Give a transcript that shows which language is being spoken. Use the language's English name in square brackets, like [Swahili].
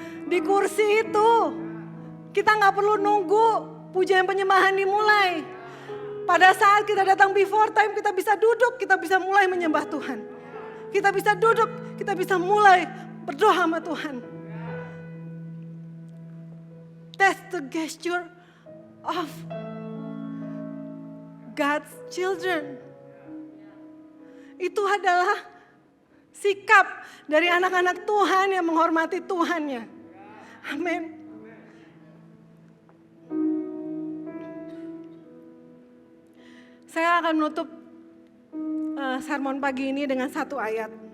[Indonesian] Di kursi itu kita gak perlu nunggu pujian penyembahan dimulai. Pada saat kita datang [English] before time [Indonesian] kita bisa duduk, kita bisa mulai menyembah Tuhan. kita bisa duduk, kita bisa mulai berdoa sama Tuhan. [English] That's the gesture of God's children. [Indonesian] Itu adalah sikap dari anak-anak Tuhan yang menghormati Tuhannya. Amin. Saya akan menutup sermon pagi ini dengan satu ayat.